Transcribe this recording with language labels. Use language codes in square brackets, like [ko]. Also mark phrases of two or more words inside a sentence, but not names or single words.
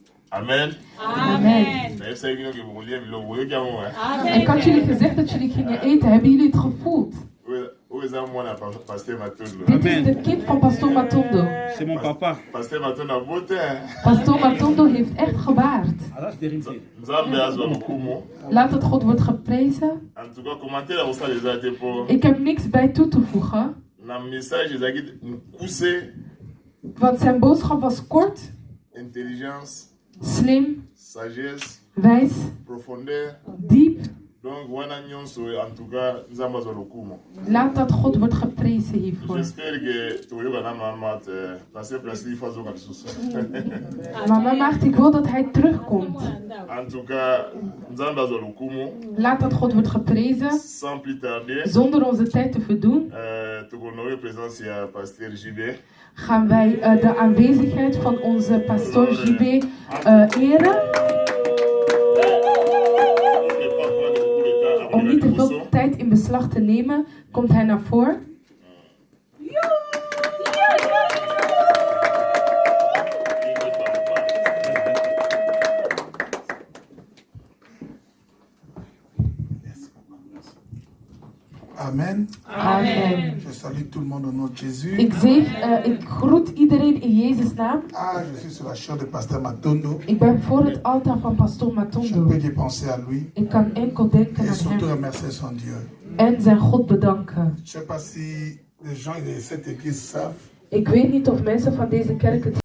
[nl] Amen. Amen. En ik had jullie gezegd dat jullie gingen eten. Hebben jullie het gevoeld? Dit is de kind van Pastor Matondo. [fr] C'est mon papa. [nl] Pastor Matondo heeft echt gebaard. Laat het God wordt geprezen. Ik heb niks bij toe te voegen. Want zijn boodschap was kort, [fr] intelligence, [nl] slim, [fr] sagesse, [nl] wijs, [fr] profondeur. [nl] diep. [fr] Donc, en tout cas, [nl] Laat dat God wordt geprezen hiervoor. [fr] j'espère que tu [nl] Mama Maagd, ik wil dat hij terugkomt. [fr] En tout cas, [nl] Laat dat God wordt geprezen. [fr] sans plus tarder, [nl] Zonder onze tijd te verdoen, gaan wij de aanwezigheid van onze pastoor JB eren. Om niet te veel tijd in beslag te nemen, komt hij naar voren. Amen. Amen. [fr] Je salue tout le monde au nom de Jésus. [nl] Ik groet iedereen in Jezus' naam. [fr] Je suis sur la chair de Pasteur Matondo. [nl] Ik ben voor het altaar van Pastor [fr] Je [nl] Matondo. [fr] peux y penser à lui [nl] Ik kan enkel denken [fr] et [nl] aan [fr] surtout [nl] hem [fr] remercier son Dieu. [nl] en zijn God bedanken. [fr] Je ne sais pas si les gens de cette église savent. [nl] Ik weet niet of mensen van deze kerk het